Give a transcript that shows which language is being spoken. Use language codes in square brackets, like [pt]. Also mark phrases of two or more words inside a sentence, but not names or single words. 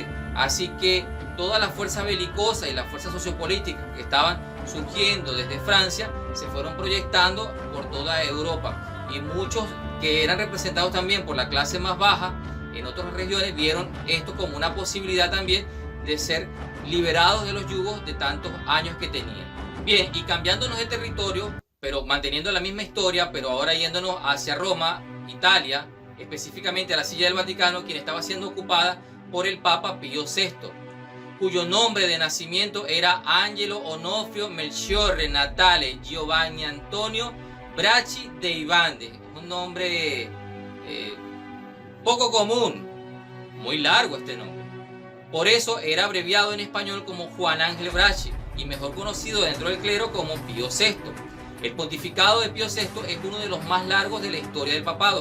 [es] Así que todas las fuerzas belicosas y las fuerzas sociopolíticas que estaban surgiendo desde Francia se fueron proyectando por toda Europa, y muchos que eran representados también por la clase más baja en otras regiones vieron esto como una posibilidad también de ser liberados de los yugos de tantos años que tenían. Bien, y cambiándonos de territorio, pero manteniendo la misma historia, pero ahora yéndonos hacia Roma, Italia, específicamente a la Silla del Vaticano, quien estaba siendo ocupada por el Papa Pío VI, cuyo nombre de nacimiento era Angelo Onofrio Melchiorre Natale Giovanni Antonio Bracci dei Bande. Un nombre poco común, muy largo este nombre. Por eso era abreviado en español como Juan Ángel Bracci y mejor conocido dentro del clero como Pío VI. El pontificado de Pío VI es uno de los más largos de la historia del papado.